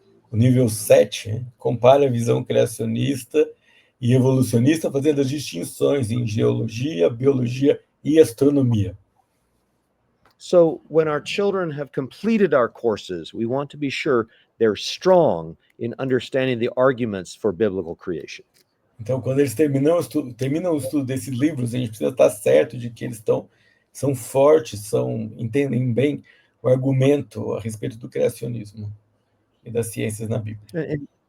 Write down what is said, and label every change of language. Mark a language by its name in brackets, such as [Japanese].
[Portuguese] O nível 7 compara a visão criacionista e evolucionista, fazendo as distinções em geologia, biologia e astronomia. [English] So when our children have completed our courses, we want to be sure they're strong in understanding the arguments for biblical creation. [Portuguese] Então, quando eles terminam o estudo desses livros, a gente precisa estar certo de que eles são fortes, entendem bem o argumento a respeito do criacionismo e das ciências na Bíblia.